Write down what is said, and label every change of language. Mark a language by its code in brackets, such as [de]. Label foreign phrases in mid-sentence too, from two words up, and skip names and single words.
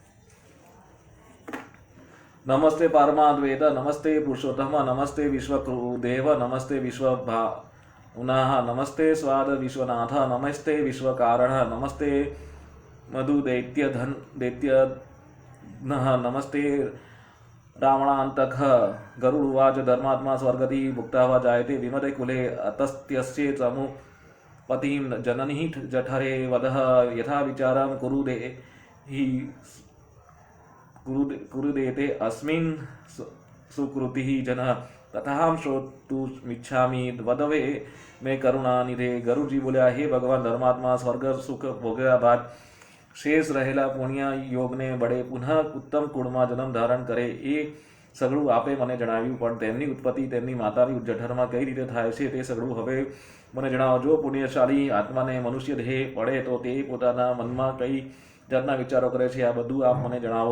[sa] નમસ્તે પારમાદ્વૈત, નમસ્તે પુરુષોત્તમ, નમસ્તે વિશ્વદેવ, નમસ્તે વિશ્વભાવનાઃ, નમસ્તે સ્વાદ વિશ્વનાથ, નમસ્તે વિશ્વકારણ, નમસ્તે મધુ દૈત્ય નમસ્તે रावणान्तक। गरुड़ उवाच धर्मात्मा स्वर्गति भुक्ता वा जायते विमते कुले अतस्त्यस्य समुपतिं जननी जठरे वदः यथा विचारं कुरुदेते अस्मिन् सुकृतिः जनः तथाहं श्रोतुमिच्छामि वदवे मैं करुणानिधे। [gu] ગરુડજી બોલ્યા, હે ભગવાન ધર્માત્મા, સ્વર્ગ સુખ ભોગ્યા બાદ શેષ રહેલા પુણ્ય યોગને બળે પુનઃ ઉત્તમ કુળમાં જન્મ ધારણ કરે એ સગળું આપે મને જણાવ્યું, પણ તેમની ઉત્પત્તિ તેમની માતાની જઠરમાં કઈ રીતે થાય છે તે સગળું હવે મને જણાવો। જો પુણ્યશાળી આત્માને મનુષ્ય દેહ પડે તો તે પોતાના મનમાં કઈ જાતના વિચારો કરે છે આ બધું આપ મને જણાવો।